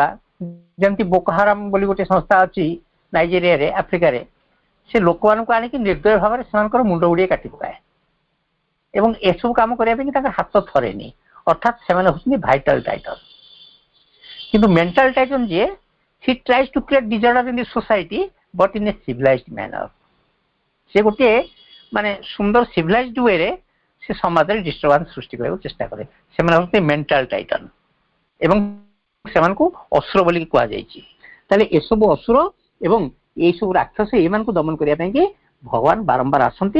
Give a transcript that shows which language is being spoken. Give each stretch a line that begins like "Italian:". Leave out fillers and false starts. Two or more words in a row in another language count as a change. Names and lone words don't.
Odia: ଯେମିତି ବୋକୋ ହାରାମ ବୋଲି ଗୋଟେ ସଂସ୍ଥା ଅଛି ନାଇଜେରିଆରେ, ଆଫ୍ରିକାରେ, ସେ ଲୋକମାନଙ୍କୁ ଆଣିକି ନିର୍ଦ୍ଦୟ ଭାବରେ ସେମାନଙ୍କର ମୁଣ୍ଡ ଗୁଡ଼ିଏ କାଟି ପକାଏ ଏବଂ ଏସବୁ କାମ କରିବା ପାଇଁ ତାଙ୍କର ହାତ ଥରେନି। ଅର୍ଥାତ୍ ସେମାନେ ହଉଛନ୍ତି
English: vital titan.
Odia: କିନ୍ତୁ
English: mental titan
Odia: ଯିଏ,
English: he tries to create disorder in the society but in a civilized manner।
Odia: ସେ ଗୋଟିଏ ମାନେ ସୁନ୍ଦର
English: civilized way
Odia: ସେ ସମାଜରେ ଡିଷ୍ଟର୍ବାନ୍ସ ସୃଷ୍ଟି କରିବାକୁ ଚେଷ୍ଟା କରେ। ସେମାନେ ହଉଛନ୍ତି
English: mental titan
Odia: ଏବଂ ସେମାନଙ୍କୁ ଅସୁର ବୋଲି କୁହାଯାଇଛି। ତାହେଲେ ଏସବୁ ଅସୁର ଏବଂ ଏଇସବୁ ରାକ୍ଷସ ଏମାନଙ୍କୁ ଦମନ କରିବା ପାଇଁ ଭଗବାନ ବାରମ୍ବାର ଆସନ୍ତି।